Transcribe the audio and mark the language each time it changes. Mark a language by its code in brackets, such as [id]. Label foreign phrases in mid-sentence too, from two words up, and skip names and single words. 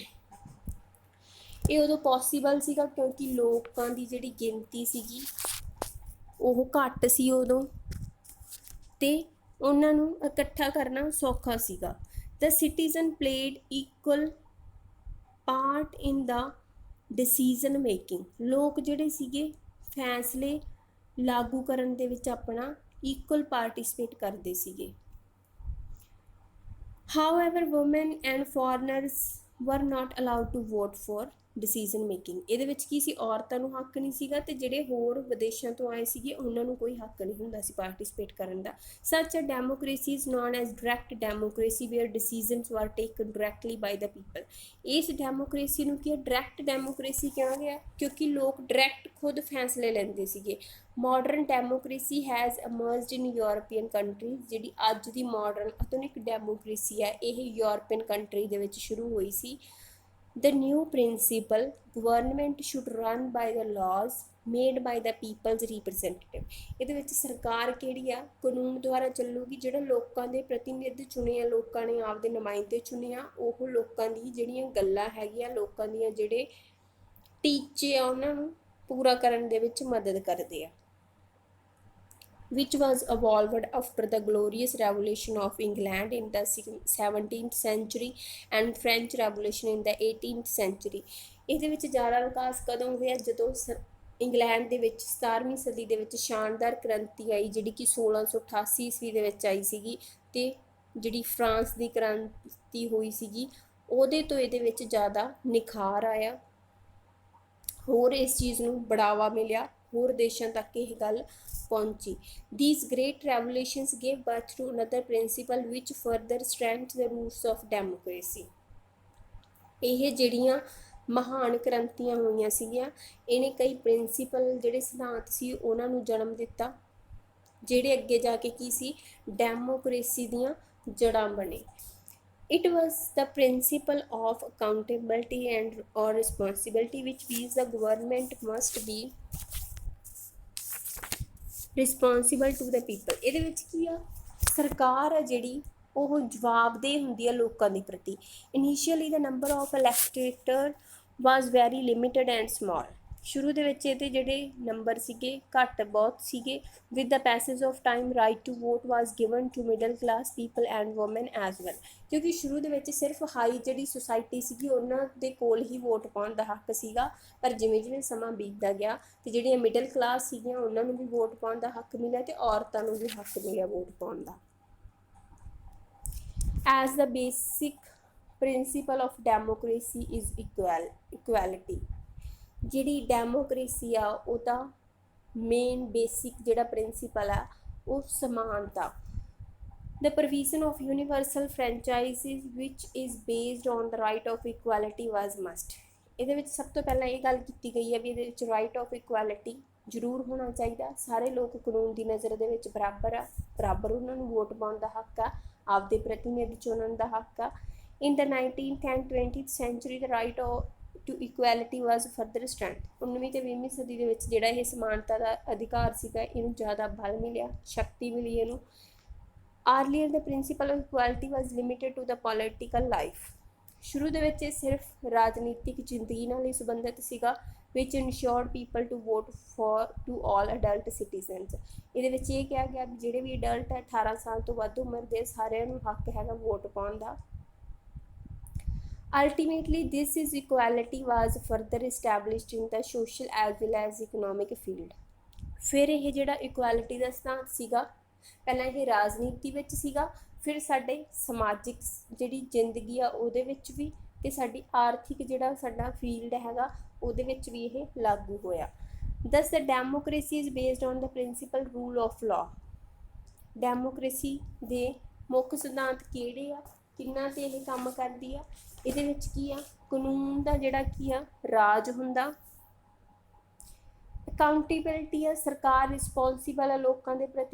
[pa] ਇਹ ਉਦੋਂ ਪੋਸੀਬਲ ਸੀਗਾ ਕਿਉਂਕਿ ਲੋਕਾਂ ਦੀ ਜਿਹੜੀ ਗਿਣਤੀ ਸੀਗੀ ਉਹ ਘੱਟ ਸੀ ਉਦੋਂ ਤੇ ਉਹਨਾਂ ਨੂੰ ਇਕੱਠਾ ਕਰਨਾ ਸੌਖਾ ਸੀਗਾ। [en] the citizen played equal part in the decision making. [pa] ਲੋਕ ਜਿਹੜੇ ਸੀਗੇ ਫੈਸਲੇ ਲਾਗੂ ਕਰਨ ਦੇ ਵਿੱਚ ਆਪਣਾ [en] equal participate [pa] ਕਰਦੇ ਸੀਗੇ। [en] However, women and foreigners were not allowed to vote for decision making. [pa] ਇਹਦੇ ਵਿੱਚ ਕੀ ਸੀ, ਔਰਤਾਂ ਨੂੰ ਹੱਕ ਨਹੀਂ ਸੀਗਾ ਤੇ ਜਿਹੜੇ ਹੋਰ ਵਿਦੇਸ਼ਾਂ ਤੋਂ ਆਏ ਸੀਗੇ ਉਹਨਾਂ ਨੂੰ ਕੋਈ ਹੱਕ ਨਹੀਂ ਹੁੰਦਾ ਸੀ ਪਾਰਟਿਸਿਪੇਟ ਕਰਨ ਦਾ। [en] such a democracy is known as direct democracy where decisions were taken directly by the people. [pa] ਇਸ ਡੈਮੋਕ੍ਰੇਸੀ ਨੂੰ ਕੀ [en] direct democracy [pa] ਕਿਹਾ ਗਿਆ ਕਿਉਂਕਿ ਲੋਕ ਡਾਇਰੈਕਟ ਖੁਦ ਫੈਸਲੇ ਲੈਂਦੇ ਸੀਗੇ। [en] modern democracy has emerged in European countries. [pa] ਜਿਹੜੀ ਅੱਜ ਦੀ ਮਾਡਰਨ ਆਧੁਨਿਕ ਡੈਮੋਕ੍ਰੇਸੀ ਹੈ ਇਹ [en] European country [pa] ਦੇ ਵਿੱਚ ਸ਼ੁਰੂ ਹੋਈ ਸੀ। [en] The new principle, government should run by the laws made by the people's representative। [pa] ਇਹਦੇ ਵਿੱਚ ਸਰਕਾਰ ਕਿਹੜੀ ਆ, ਕਾਨੂੰਨ ਦੁਆਰਾ ਚੱਲੂਗੀ। ਜਿਹੜਾ ਲੋਕਾਂ ਦੇ ਪ੍ਰਤੀਨਿਧ ਚੁਣੇ ਆ, ਲੋਕਾਂ ਨੇ ਆਪਦੇ ਨੁਮਾਇੰਦੇ ਚੁਣੇ ਆ, ਉਹ ਲੋਕਾਂ ਦੀ ਜਿਹੜੀਆਂ ਗੱਲਾਂ ਹੈਗੀਆਂ, ਲੋਕਾਂ ਦੀਆਂ ਜਿਹੜੇ ਟੀਚੇ ਆ ਉਹਨਾਂ ਨੂੰ ਪੂਰਾ ਕਰਨ ਦੇ ਵਿੱਚ ਮਦਦ ਕਰਦੇ ਆ। [en] which was evolved after the glorious revolution of England in the 17th century and French Revolution in the 18th century। [pa] ਇਹਦੇ ਵਿੱਚ ਜ਼ਿਆਦਾ ਵਿਕਾਸ ਕਦੋਂ ਹੋਇਆ, ਜਦੋਂ ਇੰਗਲੈਂਡ ਦੇ ਵਿੱਚ 17ਵੀਂ ਸਦੀ ਦੇ ਵਿੱਚ ਸ਼ਾਨਦਾਰ ਕ੍ਰਾਂਤੀ ਆਈ ਜਿਹੜੀ ਕਿ 1688 ਈਸਵੀ ਦੇ ਵਿੱਚ ਆਈ ਸੀਗੀ, ਤੇ ਜਿਹੜੀ ਫਰਾਂਸ ਦੀ ਕ੍ਰਾਂਤੀ ਹੋਈ ਸੀਗੀ ਉਹਦੇ ਤੋਂ ਇਹਦੇ ਵਿੱਚ ਜ਼ਿਆਦਾ ਨਿਖਾਰ ਆਇਆ, ਹੋਰ ਇਸ ਚੀਜ਼ ਨੂੰ ਬੜਾਵਾ ਮਿਲਿਆ, ਹੋਰ ਦੇਸ਼ਾਂ ਤੱਕ ਇਹ ਗੱਲ ਪਹੁੰਚੀ। [en] These great revolutions gave birth to another principle which further strengthened the roots of democracy। [pa] ਇਹ ਜਿਹੜੀਆਂ ਮਹਾਨ ਕ੍ਰਾਂਤੀਆਂ ਹੋਈਆਂ ਸੀਗੀਆਂ ਇਹਨੇ ਕਈ ਪ੍ਰਿੰਸੀਪਲ ਜਿਹੜੇ ਸਿਧਾਂਤ ਸੀ ਉਹਨਾਂ ਨੂੰ ਜਨਮ ਦਿੱਤਾ, ਜਿਹੜੇ ਅੱਗੇ ਜਾ ਕੇ ਕੀ ਸੀ, ਡੈਮੋਕ੍ਰੇਸੀ ਦੀਆਂ ਜੜ੍ਹਾਂ ਬਣੇ। [en] It was the principle of accountability and or responsibility which means the government must be responsible to the people। [pa] ਇਹਦੇ ਵਿੱਚ ਕੀ ਆ, ਸਰਕਾਰ ਆ ਜਿਹੜੀ ਉਹ ਜਵਾਬਦੇਹ ਹੁੰਦੀ ਆ ਲੋਕਾਂ ਦੇ ਪ੍ਰਤੀ। [en] Initially the number of electors was very limited and small। [pa] ਸ਼ੁਰੂ ਦੇ ਵਿੱਚ ਇਹਦੇ ਜਿਹੜੇ ਨੰਬਰ ਸੀਗੇ ਘੱਟ ਬਹੁਤ ਸੀਗੇ। [en] with the passage of time right to vote was given to middle class people and women as well। [pa] ਕਿਉਂਕਿ ਸ਼ੁਰੂ ਦੇ ਵਿੱਚ ਸਿਰਫ ਹਾਈ ਜਿਹੜੀ ਸੁਸਾਇਟੀ ਸੀਗੀ ਉਹਨਾਂ ਦੇ ਕੋਲ ਹੀ ਵੋਟ ਪਾਉਣ ਦਾ ਹੱਕ ਸੀਗਾ, ਪਰ ਜਿਵੇਂ ਜਿਵੇਂ ਸਮਾਂ ਬੀਤਦਾ ਗਿਆ ਤੇ ਜਿਹੜੀਆਂ [en] middle class [pa] ਸੀਗੀਆਂ ਉਹਨਾਂ ਨੂੰ ਵੀ ਵੋਟ ਪਾਉਣ ਦਾ ਹੱਕ ਮਿਲਿਆ ਤੇ ਔਰਤਾਂ ਨੂੰ ਵੀ ਹੱਕ ਮਿਲਿਆ ਵੋਟ ਪਾਉਣ ਦਾ। [en] as the basic principle of democracy is equality। [pa] ਜਿਹੜੀ ਡੈਮੋਕ੍ਰੇਸੀ ਆ ਉਹਦਾ [en] main basic [pa] ਜਿਹੜਾ ਪ੍ਰਿੰਸੀਪਲ ਆ ਉਹ ਸਮਾਨਤਾ। [en] The provision of universal franchises which is based on the right of equality was must। [pa] ਇਹਦੇ ਵਿੱਚ ਸਭ ਤੋਂ ਪਹਿਲਾਂ ਇਹ ਗੱਲ ਕੀਤੀ ਗਈ ਹੈ ਵੀ ਇਹਦੇ ਵਿੱਚ [en] right of equality [pa] ਜ਼ਰੂਰ ਹੋਣਾ ਚਾਹੀਦਾ। ਸਾਰੇ ਲੋਕ ਕਾਨੂੰਨ ਦੀ ਨਜ਼ਰ ਦੇ ਵਿੱਚ ਬਰਾਬਰ ਆ, ਬਰਾਬਰ ਉਹਨਾਂ ਨੂੰ ਵੋਟ ਪਾਉਣ ਦਾ ਹੱਕ ਆ, ਆਪਦੇ ਪ੍ਰਤੀਨਿਧ ਚੁਣਨ ਦਾ ਹੱਕ ਆ। [en] In the 19th and 20th century the right to equality was further strengthened। [pa] 19ਵੀਂ ਤੇ 20ਵੀਂ ਸਦੀ ਦੇ ਵਿੱਚ ਜਿਹੜਾ ਇਹ ਸਮਾਨਤਾ ਦਾ ਅਧਿਕਾਰ ਸੀਗਾ ਇਹਨੂੰ ਜ਼ਿਆਦਾ ਬਲ ਮਿਲਿਆ, ਸ਼ਕਤੀ ਮਿਲੀ ਇਹਨੂੰ। [en] Earlier the principle of equality was limited to the political life। [pa] ਸ਼ੁਰੂ ਦੇ ਵਿੱਚ ਇਹ ਸਿਰਫ ਰਾਜਨੀਤਿਕ ਜ਼ਿੰਦਗੀ ਨਾਲ ਹੀ ਸੰਬੰਧਿਤ ਸੀਗਾ। [en] which ensured people to vote for to all adult citizens। [pa] ਇਹਦੇ ਵਿੱਚ ਇਹ ਕਿਹਾ ਗਿਆ ਵੀ ਜਿਹੜੇ ਵੀ ਅਡਲਟ ਹੈ 18 ਸਾਲ ਤੋਂ ਵੱਧ ਉਮਰ ਦੇ ਸਾਰਿਆਂ ਨੂੰ ਹੱਕ ਹੈਗਾ ਵੋਟ ਪਾਉਣ ਦਾ। [en] Ultimately this is equality was further established in the social as well as economic field। [pa] ਫਿਰ ਇਹ ਜਿਹੜਾ ਇਕੁਐਲਿਟੀ ਦਾ ਸਿਧਾਂਤ ਸੀਗਾ ਪਹਿਲਾਂ ਇਹ ਰਾਜਨੀਤੀ ਵਿੱਚ ਸੀਗਾ, ਫਿਰ ਸਾਡੇ ਸਮਾਜਿਕ ਜਿਹੜੀ ਜ਼ਿੰਦਗੀ ਆ ਉਹਦੇ ਵਿੱਚ ਵੀ ਤੇ ਸਾਡੀ ਆਰਥਿਕ ਜਿਹੜਾ ਸਾਡਾ ਫੀਲਡ ਹੈਗਾ ਉਹਦੇ ਵਿੱਚ ਵੀ ਇਹ ਲਾਗੂ ਹੋਇਆ। [en] Thus the democracy is based on the principle rule of law। [pa] ਡੈਮੋਕ੍ਰੇਸੀ ਦੇ ਮੁੱਖ ਸਿਧਾਂਤ ਕਿਹੜੇ ਆ, ਕਿੰਨਾ ਤੇ ਇਹ ਕੰਮ ਕਰਦੀ ਆ, ਇਹਦੇ ਵਿੱਚ ਕੀ ਆ, ਕਾਨੂੰਨ ਦਾ ਜਿਹੜਾ ਕੀ ਆ ਰਾਜ ਹੁੰਦਾ। ਅਕਾਊਂਟੇਬਿਲਿਟੀ ਆ, ਸਰਕਾਰ ਰਿਸਪੌਂਸੀਬਲ ਆ ਲੋਕਾਂ ਦੇ ਪ੍ਰਤੀ।